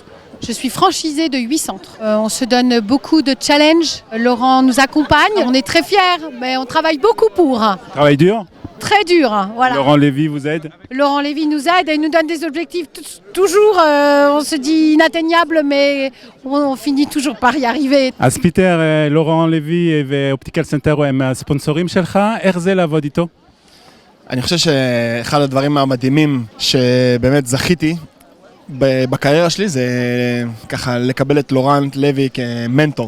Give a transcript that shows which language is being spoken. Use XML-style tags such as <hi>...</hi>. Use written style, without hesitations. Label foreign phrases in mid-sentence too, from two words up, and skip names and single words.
<fr>Je suis franchisée de 8 centres. On se donne beaucoup de challenges. Laurent nous accompagne. On est très fiers, mais on travaille beaucoup pour. Travail dur ? Très dur, voilà. Laurent Lévy vous aide ? Laurent Lévy nous aide et nous donne des objectifs toujours, on se dit inatteignables, mais on finit toujours par y arriver.</fr> <he>אז פיטר, לורן לוי ואופטיקל סנטר הם הספונסורים שלך, איך זה לעבוד איתו? אני חושב שאחד הדברים המדהימים שבאמת זכיתי בקריירה שלי זה ככה לקבל את לורן לוי כמנטור.</he>